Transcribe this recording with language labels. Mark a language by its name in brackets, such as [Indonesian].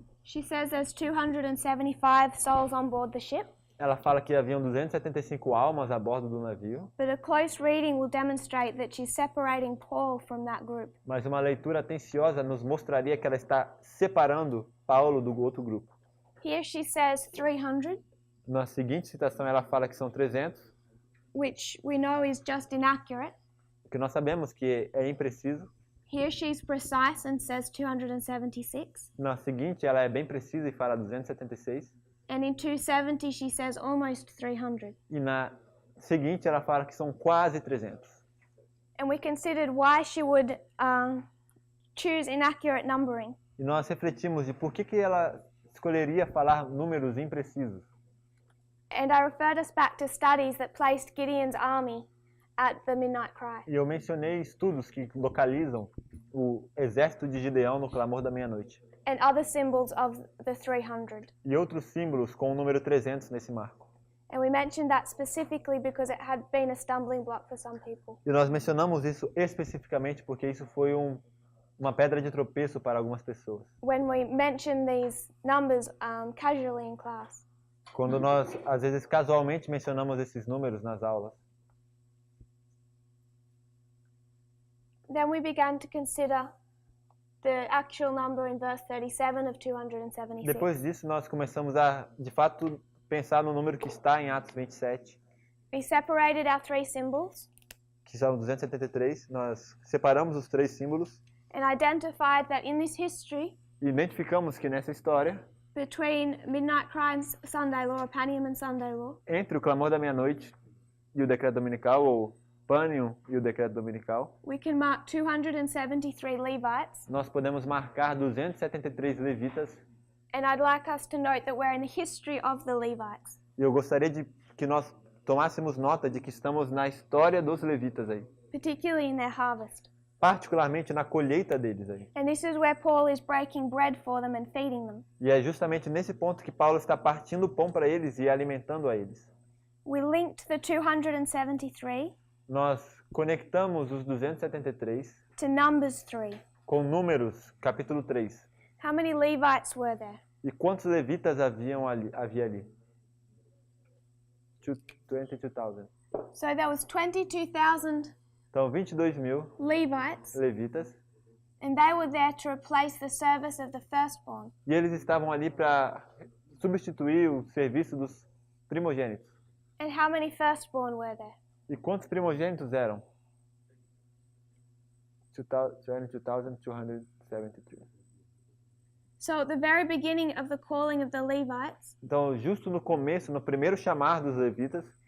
[English] she says there's 275 souls on board the ship, [Portuguese] ela fala que haviam 275 almas a bordo do navio, [English] but a close reading will demonstrate that she's separating Paul from that group. [Portuguese] mas uma leitura atenciosa nos mostraria que ela está separando Paulo do outro grupo. [English] Here she says 300, [Portuguese] Na seguinte citação ela fala que são 300, [English] which we know is just inaccurate. [Portuguese] o que nós sabemos que é impreciso. [English] Here she's precise and says 276. [Portuguese] Na seguinte ela é bem precisa e fala 276. [English] And in 270 she says almost 300. [Portuguese] E na seguinte ela fala que são quase 300. [English] And we considered why she would choose inaccurate numbering. [Portuguese] E nós refletimos de por que ela escolheria falar números imprecisos. [English] And I referred us back to studies that placed Gideon's army at the midnight cry. [Portuguese] E eu mencionei estudos que localizam o exército de Gideão no clamor da meia-noite. [English] And other symbols of the 300. [Portuguese] E outros símbolos com o número 300 nesse marco. [English] And we mentioned that specifically because it had been a stumbling block for some people. [Portuguese] E nós mencionamos isso especificamente porque isso foi uma pedra de tropeço para algumas pessoas. [English] When we mention these numbers casually in class. [Portuguese] Quando nós, às vezes, casualmente mencionamos esses números nas aulas. [English] Then we began to consider the actual number in verse 37 of 276. [Portuguese] Depois disso, nós começamos a, de fato, pensar no número que está em Atos 27, [English] We separated our three symbols [Portuguese] que são 273. Nós separamos os 3 símbolos [English] and identified that in this history, [Portuguese] e identificamos que nessa história, [English] between Midnight Cry and Sunday Law, or Panium and Sunday Law, [Portuguese] entre o clamor da meia-noite e o decreto dominical, ou Panium e o decreto dominical, [English] we can mark 273 Levites. [Portuguese] nós podemos marcar 273 levitas. [English] And I'd like us to note that we're in the history of the Levites. [Portuguese] E eu gostaria de que nós tomássemos nota de que estamos na história dos levitas aí, [English] Particularly in their harvest. [Portuguese] particularmente na colheita deles aí. [English] And this is where Paul is breaking bread for them and feeding them. [Portuguese] E é justamente nesse ponto que Paulo está partindo o pão para eles e alimentando a eles. [English] We linked the 273 [Portuguese] Nós conectamos os 273 [English] to Numbers 3. [Portuguese] com Números, capítulo 3. [English] How many Levites were there? [Portuguese] E quantos levitas havia ali? 22,000. [English] So there was 22,000 [Portuguese] Então, 22.000 [English] Levites, [Portuguese] levitas. [English] and they were there to replace the service of the firstborn. [Portuguese] E eles estavam ali para substituir o serviço dos primogênitos. [English] And how many firstborn were there? [Portuguese] E quantos primogênitos eram? 22,273. [English] So at the very beginning of the calling of the Levites, [Portuguese] Então, justo no começo, no primeiro chamar dos levitas,